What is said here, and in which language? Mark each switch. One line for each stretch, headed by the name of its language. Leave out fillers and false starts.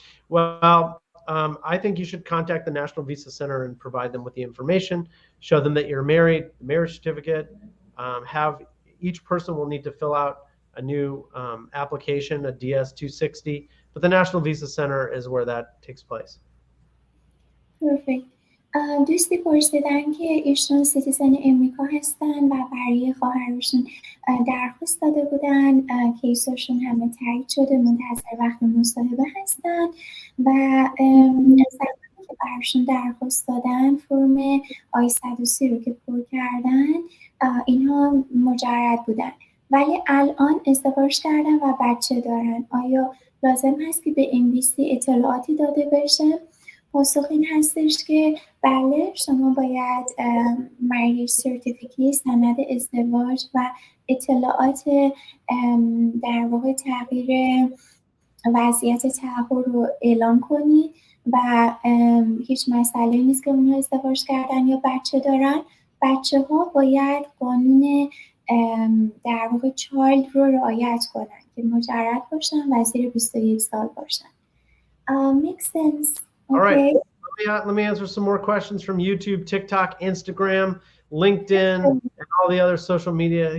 English: Well, I think you should contact the National Visa Center and provide them with the information, show them that you're married, the marriage certificate, each person will need to fill out a new application, a DS-260, but the National Visa Center is where that takes place. Perfect.
Persian: دوستی پرسیدن که ایشون سیتیزن امریکا هستن و برای خواهرشون درخواست داده بودن، کیساشون همه تایید شده، منتظر وقت مصاحبه هستن و زمانی که براشون درخواست دادن فرم I-130 رو که پر کردن اینها مجرد بودن، ولی الان ازدواج کردن و بچه دارن. آیا لازم هست که به امبیسی اطلاعاتی داده بشه؟ پاسخ این هستش که بله، شما باید
English: marriage certificate،
Persian: سند ازدواج و اطلاعات در واقع تغییر وضعیت تعهد رو اعلام کنید و هیچ مسئله نیست که اونها ازدواج کردن یا بچه دارن. بچه ها باید قانون در واقع چایلد رو رعایت کنن که مجرد باشن و زیر 21 سال باشن.
English: Makes sense. All right. Okay. Let me answer some more questions from YouTube, TikTok, Instagram, LinkedIn, and all the other social media.